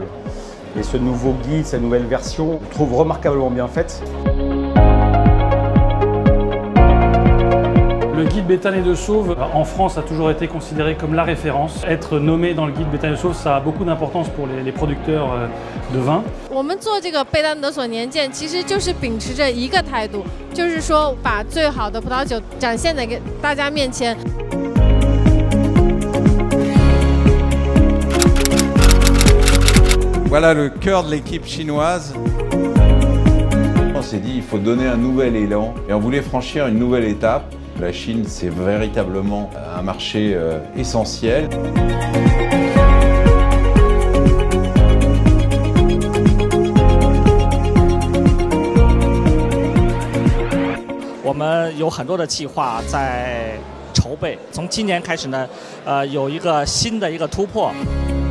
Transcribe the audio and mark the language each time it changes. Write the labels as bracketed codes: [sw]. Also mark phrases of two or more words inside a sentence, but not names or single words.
[fr] Et ce nouveau guide, cette nouvelle version, je trouve remarquablement bien faite. Le guide Béthane et Desauve en France a toujours été considéré comme la référence. Être nommé dans le guide Béthane et Desauve, ça a beaucoup d'importance pour les producteurs de vin. [zh] 我们做这个贝丹德索年鉴，其实就是秉持着一个态度，就是说把最好的葡萄酒展现在给大家面前。 [fr] Voilà le cœur de l'équipe chinoise. On s'est dit il faut donner un nouvel élan et on voulait franchir une nouvelle étape. La Chine, c'est véritablement un marché essentiel. [zh] On 我们有很多的计划在筹备，从今年开始呢，有一个新的一个突破。